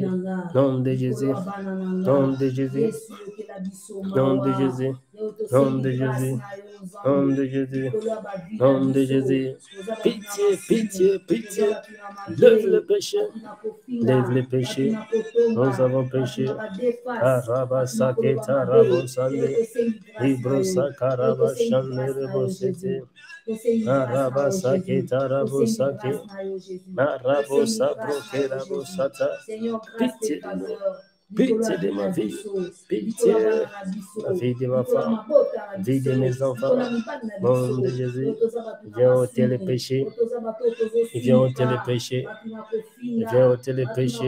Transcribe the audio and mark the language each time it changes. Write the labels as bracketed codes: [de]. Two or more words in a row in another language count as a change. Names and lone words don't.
[fr] Nom de Jésus. Nom de Jésus. Nom de Jésus. Nom de Jésus. Nom de Jésus. Nom de Jésus. Pitié, pitié, pitié. Lève le péché. Lève le péché. Nous avons péché. Araba saketa rabo sande. Ibro sakaraba shande rebo sete. Araba saketa rabo sake. Arabo sabro ke rabo sata. Pitié de nous. Pitié de ma vie, pitié de la vie de ma femme, vie de mes enfants, nom de Jésus, viens ôter les péchés, viens ôter les péchés, viens ôter les péchés.